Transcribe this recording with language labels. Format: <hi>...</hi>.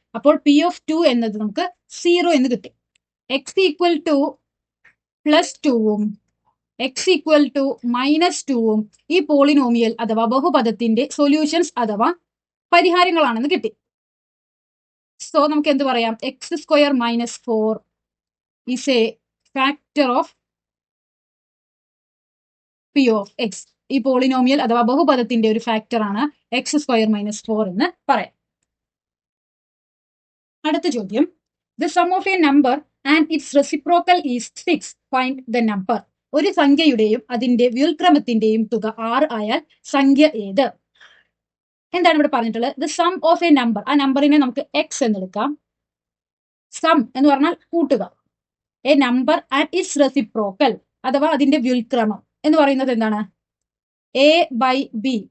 <ml>അപ്പോൾ p of 2 എന്നത് നമുക്ക് 0 എന്ന് കിട്ടി. x equal to +2ഉം x equal to -2ഉം ഈ പോളിനോമിയൽ അഥവാ ബഹുപദത്തിന്റെ സൊല്യൂഷൻസ് അഥവാ പരിഹാരങ്ങളാണെന്ന് കിട്ടി. സോ നമുക്ക് എന്ത് പറയാം?</ml> <en>x² minus 4 is a factor of p of x.</en> <ml>ഈ പോളിനോമിയൽ അഥവാ ബഹുപദത്തിന്റെ ഒരു ഫാക്ടർ ആണ് x² minus 4 എന്ന് പറയാം. അടുത്ത ചോദ്യം,</ml> <en>the sum of a number and its reciprocal is 6. Find the number.</en> <ml>ഒരു സംഖ്യയുടെയും അതിന്റെ വ്യുൽക്രമത്തിന്റെയും തുക 6 ആയാൽ സംഖ്യ ഏത്? എന്താണ് ഇവിടെ പറഞ്ഞിട്ടുള്ളത്?</ml> <en>the sum of a number.</en> <ml>ആ നമ്പറിനെ നമുക്ക് x എന്നെടുക്കാം. സം എന്ന് പറഞ്ഞാൽ കൂട്ടുക.</ml> <en>a number and its reciprocal</en> <ml>അഥവാ അതിന്റെ വ്യുൽക്രമം എന്ന് പറയുന്നത് എന്താണ്? a/b.</ml>